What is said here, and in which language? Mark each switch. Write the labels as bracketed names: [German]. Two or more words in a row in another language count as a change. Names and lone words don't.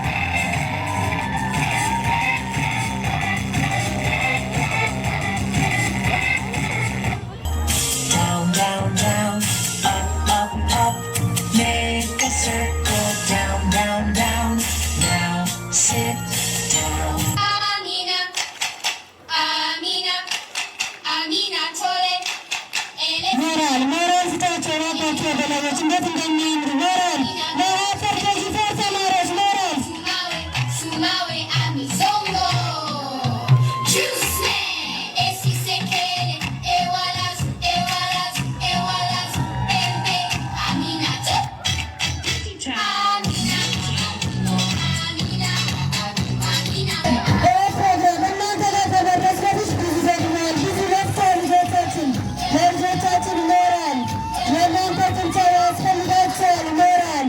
[English] Down, down, down, up, up, up. Make a circle. Down, down, down. Now sit down. Amina, Amina, Amina Tole, [Amharic] moral ስጣቸው እባካችሁ ወላጆች እንዴት እንደሚያምሩ moral ለሀገር ገዢ ፈር ተማሪዎች moral Sumawe, Sumawe, Amizongo. Juice, esi sekele, ewalas, ewalas, ewalas, embe, Amina to. Amina, Amina, Amina. በፕሮግራም እናንተ ጋር ከመድረስ በፊት ብዙ ዘግናል፣ ብዙ ለፍተዋል ልጆቻችን። ለልጆቻችን moral ለእናንተ ጭብጨባ ያስፈልጋቸዋል moral